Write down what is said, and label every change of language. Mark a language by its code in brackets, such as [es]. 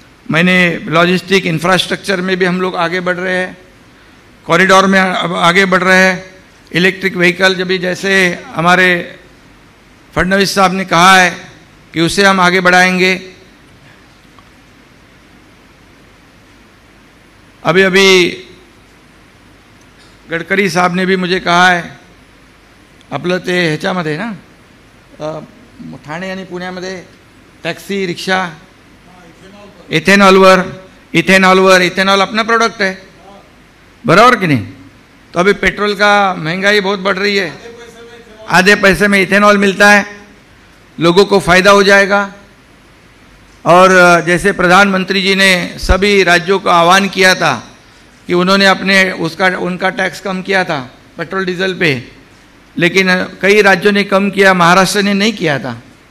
[hi] मैंने logistic infrastructure में भी हम लोग आगे बढ़ रहे हैं, कॉरिडोर में आगे बढ़ रहे हैं, इलेक्ट्रिक व्हीकल जब भी, जैसे हमारे फडणवीस साहब ने कहा है कि उसे हम आगे बढ़ाएंगे। अभी अभी गडकरी साहब ने भी मुझे कहा है, [mr] आपलं ते ह्याच्यामध्ये ना ठाणे आणि पुण्यामध्ये टॅक्सी रिक्षा इथेनॉल [hi] अपना प्रोडक्ट है, बराबर कि नहीं। तो अभी पेट्रोल का महंगाई बहुत बढ़ रही है, आधे पैसे में इथेनॉल मिलता है, लोगों को फायदा हो जाएगा। और जैसे प्रधानमंत्री जी ने सभी राज्यों को आह्वान किया था कि उन्होंने उनका टैक्स कम किया था पेट्रोल डीजल पे, लेकिन कई राज्यों ने कम किया, महाराष्ट्र ने नहीं किया था।